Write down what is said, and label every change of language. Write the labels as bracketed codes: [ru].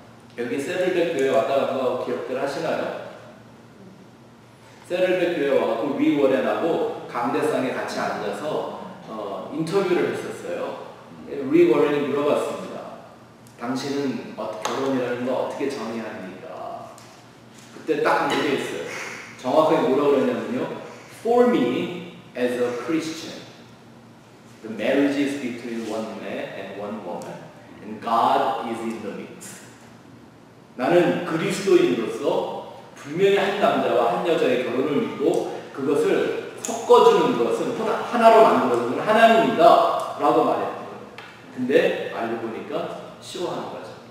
[ko] 여기 세를백 교회 왔다 간 거 기억들 하시나요? 세를백 교회 와서 리 워렌하고 강대상에 같이 앉아서 인터뷰를 했었어요. 리 워렌이 물어봤습니다. 당신은 결혼이라는 거 어떻게 정의합니까? 그때 딱 한 게 있어요. 정확하게 뭐라고 그랬냐면요. [en] For me as a Christian, the marriage is between one man and one woman, and God is in the mix. [ko] 나는 그리스도인으로서 분명히 한 남자와 한 여자의 결혼을 믿고 그것을 섞어주는 것은 하나로 만들어주는 하나님이다 라고 말했던 거예요. 근데 알고 보니까 싫어하는 거죠.